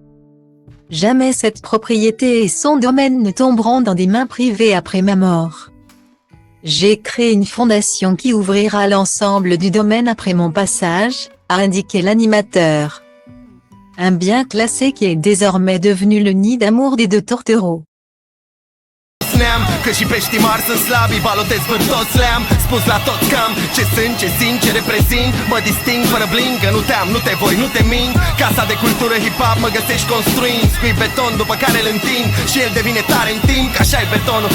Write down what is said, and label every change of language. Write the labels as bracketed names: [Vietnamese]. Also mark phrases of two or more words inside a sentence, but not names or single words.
[French] Jamais cette propriété et son domaine ne tomberont dans des mains privées après ma mort. J'ai créé une fondation qui ouvrira l'ensemble du domaine après mon passage, a indiqué l'animateur. Un bien classé qui est désormais devenu le nid d'amour des deux tourtereaux. [Romanian] Că și peștii mari sunt slabi, balotez pe toți le-am spus la toți cam ce sunt, ce simt, ce reprezint. Mă disting fără bling, că nu te-am, nu te voi, nu te mint. Casa de cultură hip-hop mă găsești construind, scui beton după care îl întind și el devine tare în timp, că așa e betonul.